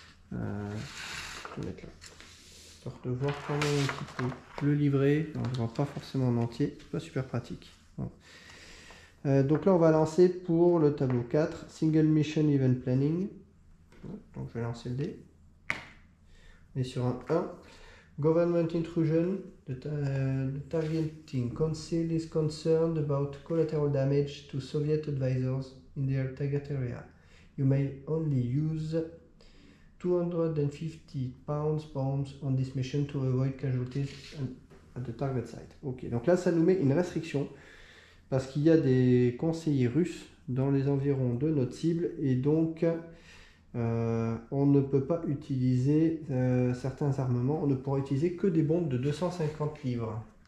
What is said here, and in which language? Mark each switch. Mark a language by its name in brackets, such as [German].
[French] Je vais mettre là. Histoire de voir quand même un petit peu le livret. On ne voit pas forcément en entier, c'est pas super pratique. Voilà. Donc là, on va lancer pour le tableau 4, Single Mission Event Planning. Donc je vais lancer le dé. Et sur un 1. [English] Government intrusion, the targeting council is concerned about collateral damage to Soviet advisors in their target area. You may only use 250 pounds bombs on this mission to avoid casualties at the target site. [French] Ok, donc là ça nous met une restriction parce qu'il y a des conseillers russes dans les environs de notre cible et donc on ne peut pas utiliser certains armements, on ne pourra utiliser que des bombes de 250 livres.